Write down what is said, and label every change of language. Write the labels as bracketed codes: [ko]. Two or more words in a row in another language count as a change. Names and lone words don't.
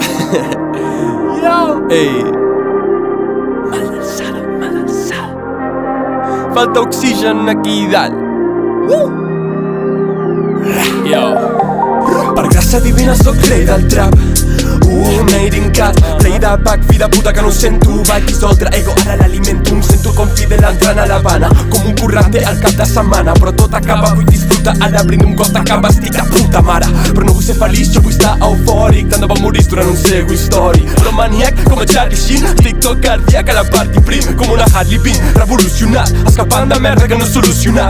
[en] Yo! [ca] Ei, Mal d'alçada. falta oxigen aquí dalt. Yo. Per gràcia divina soc rei del trap. [en] Made in cat, play de back, [ca] vida puta que no sento. Vaig dissoldre ego, ara l'alimento. Em sento com Fidel entrant a l'Havana, com un currante al cap de setmana. Però tot acaba, vull disfrutar, ara brindo un cos de cava, estic de puta mare. Però no vull ser feliç, jo vull estar eufòric. Tant de bon morir durant un segle històric. Però maniac com a Charlie Sheen, TikTok cardíac a la party prim, com una Harley Quinn, revolucionat, escapant de merda que no he solucionat.